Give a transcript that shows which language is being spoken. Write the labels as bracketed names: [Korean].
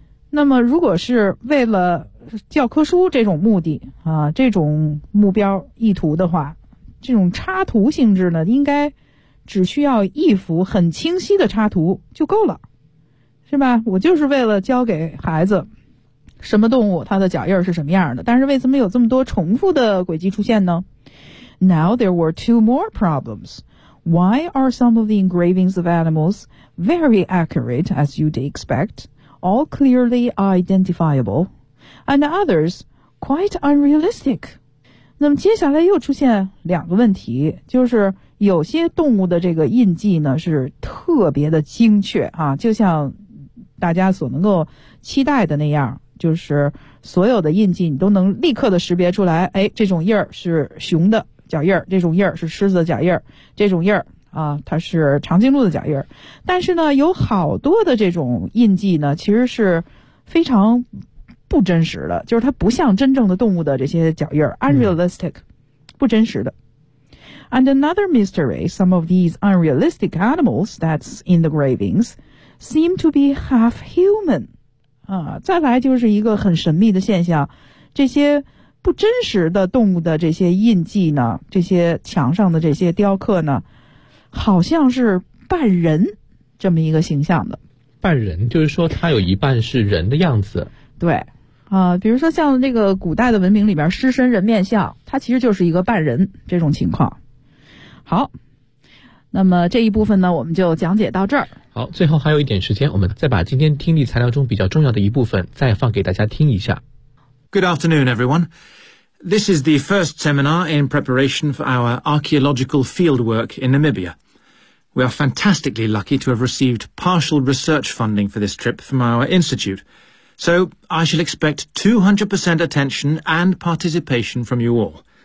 [Chinese] 那么如果是为了教科书这种目的啊，这种目标意图的话，这种插图性质呢，应该只需要一幅很清晰的插图就够了，是吧？我就是为了教给孩子什么动物它的脚印是什么样的，但是为什么有这么多重复的轨迹出现呢？ [English] Now there were two more problems. Why are some of the engravings of animals very accurate as you'd expect, all clearly identifiable, and others quite unrealistic? [Chinese] 那么接下来又出现两个问题，就是有些动物的这个印记呢是特别的精确啊，就像大家所能够期待的那样，就是所有的印记你都能立刻的识别出来，哎，这种印儿是熊的脚印儿，这种印儿是狮子的脚印儿，这种印儿啊它是长颈鹿的脚印儿。但是呢，有好多的这种印记呢其实是非常不真实的，就是它不像真正的动物的这些脚印 unrealistic,、不真实的。 [English] And another mystery, some of these unrealistic animals that's in the gravings seem to be half human. [Chinese] 啊，再来就是一个很神秘的现象，这些不真实的动物的这些印记呢，这些墙上的这些雕刻呢，好像是半人这么一个形象的。半人，就是说它有一半是人的样子。对，比如说像那个古代的文明里边狮身人面像，它其实就是一个半人这种情况。好，那么这一部分呢我们就讲解到这儿。好，最后还有一点时间，我们再把今天听力材料中比较重要的一部分再放给大家听一下。 [English] Good afternoon, everyone. This is the first seminar in preparation for our archaeological field work in Namibia. We are fantastically lucky to have received partial research funding for this trip from our institute. So, I shall expect 200% attention and participation from you all.